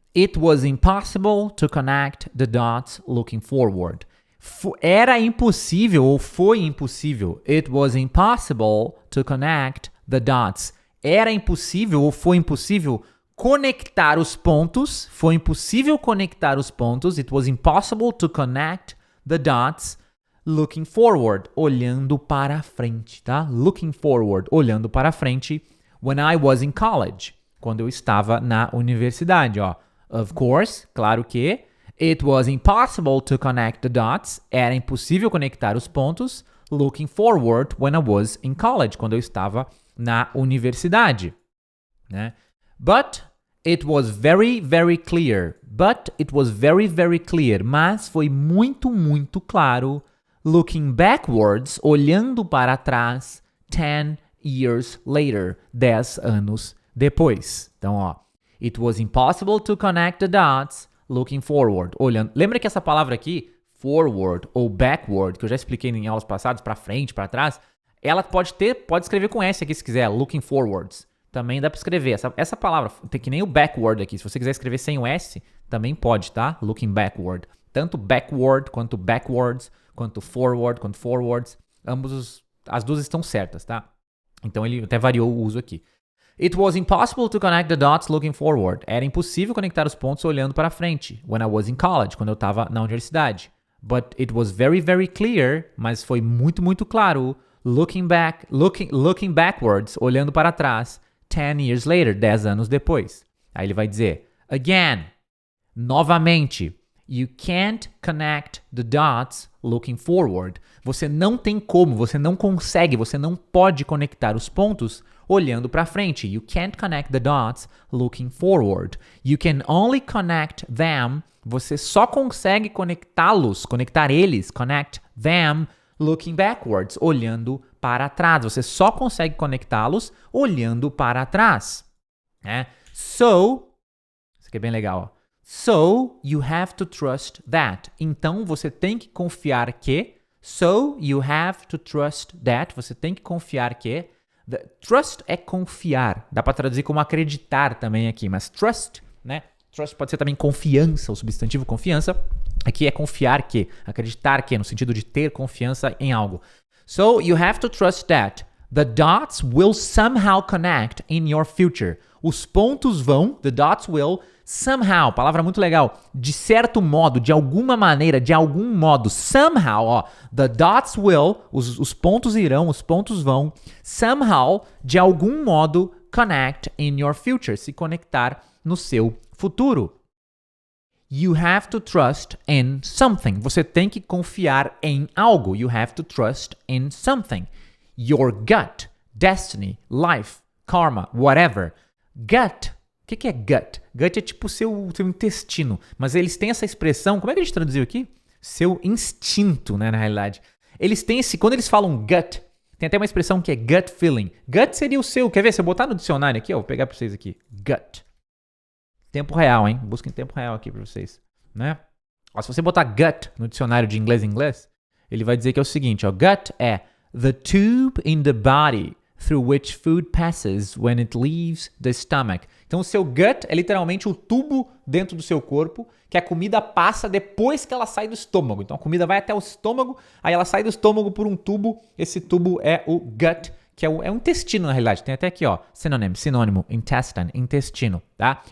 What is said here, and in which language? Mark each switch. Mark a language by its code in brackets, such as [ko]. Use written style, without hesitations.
[en] It was impossible to connect the dots looking forward. [pt] Era impossível ou foi impossível. [en] It was impossible to connect the dots. [pt] Era impossível ou foi impossível conectar os pontos. Foi impossível conectar os pontos. [en] It was impossible to connect the dots looking forward, [pt] olhando para frente, tá? [en] Looking forward, [pt] olhando para frente. [en] When I was in college, [pt] quando eu estava na universidade, ó. [en] Of course, [pt] claro que. [en] It was impossible to connect the dots. [pt] Era impossível conectar os pontos. [en] Looking forward when I was in college, [pt] quando eu estava na universidade, né? [en] But it was very, very clear. But it was very, very clear. [pt] Mas foi muito, muito claro. [en] Looking backwards, [pt] olhando para trás, [en] 10 years later, [pt] 10 anos depois. Então, ó, [en] it was impossible to connect the dots, looking forward, [pt] olhando. Lembra que essa palavra aqui, forward ou backward, que eu já expliquei em aulas passadas, para frente, para trás, ela pode escrever com S aqui se quiser, [en] looking forwards. [pt] Também dá para escrever. Essa palavra, tem que nem o backward aqui. Se você quiser escrever sem o S, também pode, tá? [en] Looking backward. [pt] Tanto backward, quanto backwards, quanto forward, quanto forwards. As duas estão certas, tá? Então ele até variou o uso aqui. [en] It was impossible to connect the dots looking forward. [pt] Era impossível conectar os pontos olhando para frente. [en] When I was in college, [pt] quando eu estava na universidade. [en] But it was very, very clear, [pt] mas foi muito, muito claro. [en] Looking backwards, [pt] olhando para trás. [en] 10 years later, [pt] 10 anos depois. Aí ele vai dizer, [en] again, [pt] novamente, [en] you can't connect the dots looking forward. [pt] Você não tem como, você não consegue, você não pode conectar os pontos olhando para frente. [en] You can't connect the dots looking forward. You can only connect them. [pt] Você só consegue conectar eles, [en] connect them, looking backwards, [pt] olhando para trás. Você só consegue conectá-los olhando para trás. Né? So, isso aqui é bem legal, ó. [en] So, you have to trust that. [pt] Então, você tem que confiar que. [en] So, you have to trust that. [pt] Você tem que confiar que. Trust é confiar. Dá para traduzir como acreditar também aqui. Mas trust, né? Trust pode ser também confiança, o substantivo confiança. Aqui é confiar que, acreditar que, no sentido de ter confiança em algo. [en] So, you have to trust that the dots will somehow connect in your future. [pt] Os pontos vão, [en] the dots will, somehow, [pt] palavra muito legal, de certo modo, de alguma maneira, de algum modo, somehow, ó, [en] the dots will, [pt] os pontos irão, os pontos vão, somehow, de algum modo, [en] connect in your future. [pt] Se conectar no seu futuro. [en] You have to trust in something. [pt] Você tem que confiar em algo. [en] You have to trust in something. Your gut, destiny, life, karma, whatever. Gut. [pt] O que é gut? Gut é tipo o seu intestino. Mas eles têm essa expressão, como é que a gente traduziu aqui? Seu instinto, né, na realidade. Eles têm esse, quando eles falam gut, tem até uma expressão que é [en] gut feeling. [pt] Gut seria o seu, quer ver? Se eu botar no dicionário aqui, ó, vou pegar pra vocês aqui. Gut. Tempo real, hein? Busca em tempo real aqui pra vocês, né? Ó, se você botar gut no dicionário de inglês em inglês, ele vai dizer que é o seguinte, ó. Gut é [en] the tube in the body through which food passes when it leaves the stomach. [pt] Então, o seu gut é literalmente o tubo dentro do seu corpo que a comida passa depois que ela sai do estômago. Então, a comida vai até o estômago, aí ela sai do estômago por um tubo. Esse tubo é o gut, que é um intestino, na realidade. Tem até aqui, ó, sinônimo, intestine, intestino, tá?